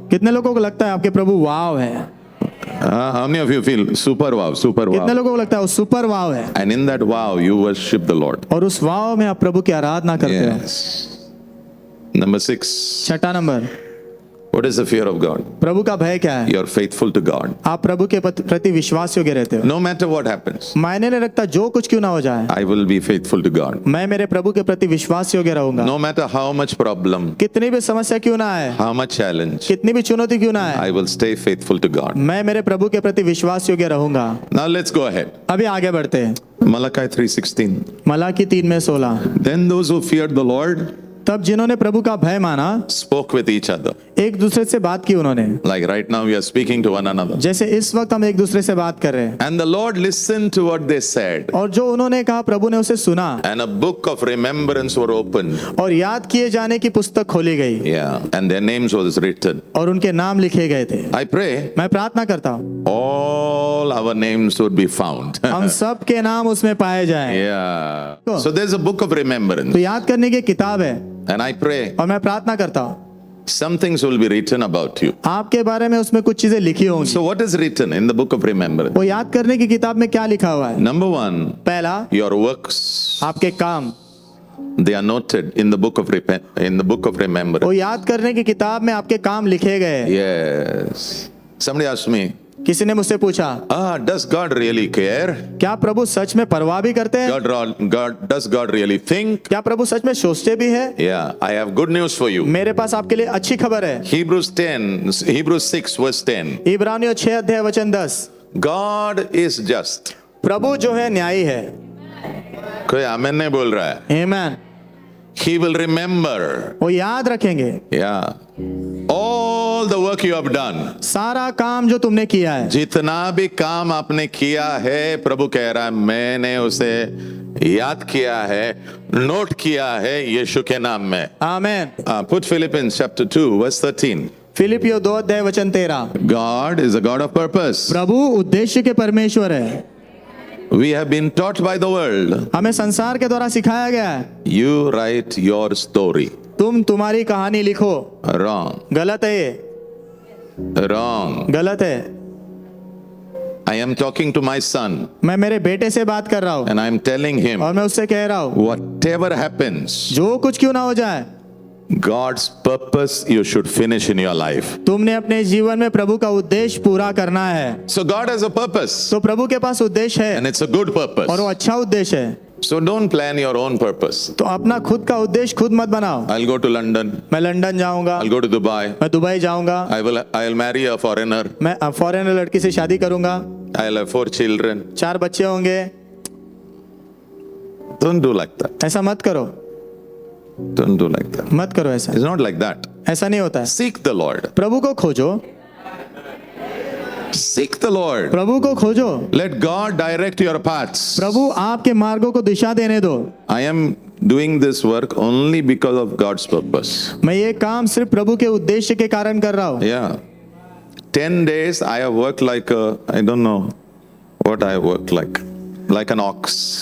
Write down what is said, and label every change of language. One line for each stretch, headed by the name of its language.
Hindi: कितने लोगों को लगता है आपके प्रभु वाव है?
English: How many of you feel super wow, super
Hindi: कितने
English: wow?
Hindi: लोगों को लगता है वो सुपर वाव है?
English: And in that wow, you worship the Lord.
Hindi: और उस वाव में आप प्रभु की आराधना करते हो।
English: Yes. Number 6,
Hindi: 6वां number,
English: what is the fear of God?
Hindi: प्रभु का भय क्या है?
English: You're faithful to God.
Hindi: आप प्रभु के प्रति विश्वास योग्य रहते हो।
English: No matter what happens,
Hindi: मायने नहीं रखता जो कुछ क्यों ना हो जाए,
English: I will be faithful to God.
Hindi: मैं मेरे प्रभु के प्रति विश्वास योग्य रहूंगा।
English: No matter how much problem,
Hindi: कितनी भी समस्या क्यों ना आए,
English: how much challenge,
Hindi: कितनी भी चुनौती क्यों ना आए,
English: I will stay faithful to God.
Hindi: मैं मेरे प्रभु के प्रति विश्वास योग्य रहूंगा।
English: Now let's go ahead.
Hindi: अभी आगे बढ़ते हैं।
English: Malachi 3:16.
Hindi: Malachi 3:16,
English: Then those who feared the Lord
Hindi: तब जिन्होंने प्रभु का भय माना
English: spoke with each other.
Hindi: एक दूसरे से बात की उन्होंने,
English: Like right now we are speaking to one another.
Hindi: जैसे इस वक्त हम एक दूसरे से बात कर रहे हैं।
English: And the Lord listened to what they said.
Hindi: और जो उन्होंने कहा प्रभु ने उसे सुना
English: And a book of remembrance were opened.
Hindi: और याद किए जाने की पुस्तक खोली गई
English: Yeah. And their names was written.
Hindi: और उनके नाम लिखे गए थे।
English: I pray
Hindi: मैं प्रार्थना करता हूँ
English: all our names would be found.
Hindi: हम सब के नाम उसमें पाए जाएं।
English: Yeah. So there's a book of remembrance.
Hindi: तो याद करने की किताब है
English: And I pray
Hindi: और मैं प्रार्थना करता हूँ
English: some things will be written about you.
Hindi: आपके बारे में उसमें कुछ चीजें लिखी होंगी।
English: So what is written in the book of remembrance?
Hindi: वो याद करने की किताब में क्या लिखा हुआ है?
English: Number 1,
Hindi: पहला,
English: your works,
Hindi: आपके काम
English: they are noted in the book of remembrance.
Hindi: वो याद करने की किताब में आपके काम लिखे गए।
English: Yes. Somebody asked me,
Hindi: किसी ने मुझसे पूछा,
English: does God really care?
Hindi: क्या प्रभु सच में परवाह भी करते हैं?
English: Does God really think?
Hindi: क्या प्रभु सच में सोचते भी है?
English: Yeah, I have good news for you.
Hindi: मेरे पास आपके लिए अच्छी खबर है।
English: Hebrews 6 verse 10.
Hindi: इब्रानियों 6:10,
English: God is just.
Hindi: प्रभु जो है न्यायी है। कोई आमेन नहीं बोल रहा है। आमेन।
English: He will remember.
Hindi: वो याद रखेंगे
English: Yeah. All the work you have done.
Hindi: सारा काम जो तुमने किया है। जितना भी काम आपने किया है, प्रभु कह रहा है मैंने उसे याद किया है, नोट किया है यीशु के नाम में। आमेन।
English: Put Philippians chapter 2 verse 13.
Hindi: फिलिपियों 2:13,
English: God is a God of purpose.
Hindi: प्रभु उद्देश्य के परमेश्वर है।
English: We have been taught by the world.
Hindi: हमें संसार के द्वारा सिखाया गया है,
English: You write your story.
Hindi: तुम्हारी कहानी लिखो।
English: Wrong.
Hindi: गलत है ये,
English: Wrong.
Hindi: गलत है।
English: I am talking to my son
Hindi: मैं मेरे बेटे से बात कर रहा हूँ
English: and I am telling him,
Hindi: और मैं उससे कह रहा हूँ
English: whatever happens,
Hindi: जो कुछ क्यों ना हो जाए,
English: God's purpose you should finish in your life.
Hindi: तुमने अपने जीवन में प्रभु का उद्देश्य पूरा करना है।
English: So God has a purpose
Hindi: तो प्रभु के पास उद्देश्य है
English: and it's a good purpose.
Hindi: और वो अच्छा उद्देश्य है।
English: So don't plan your own purpose.
Hindi: तो अपना खुद का उद्देश्य खुद मत बनाओ।
English: I'll go to London.
Hindi: मैं लंदन जाऊंगा,
English: I'll go to Dubai.
Hindi: मैं दुबई जाऊंगा,
English: I'll marry a foreigner.
Hindi: मैं फॉरेनर लड़की से शादी करूंगा,
English: I'll have 4 children.
Hindi: 4 बच्चे होंगे।
English: Don't do like that.
Hindi: ऐसा मत करो,
English: Don't do like that.
Hindi: मत करो ऐसा।
English: It's not like that.
Hindi: ऐसा नहीं होता है।
English: Seek the Lord.
Hindi: प्रभु को खोजो,
English: Seek the Lord.
Hindi: प्रभु को खोजो।
English: Let God direct your paths.
Hindi: प्रभु आपके मार्गों को दिशा देने दो।
English: I am doing this work only because of God's purpose.
Hindi: मैं ये काम सिर्फ प्रभु के उद्देश्य के कारण कर रहा हूँ।
English: Yeah. 10 days I have worked like I don't know what I worked like an ox.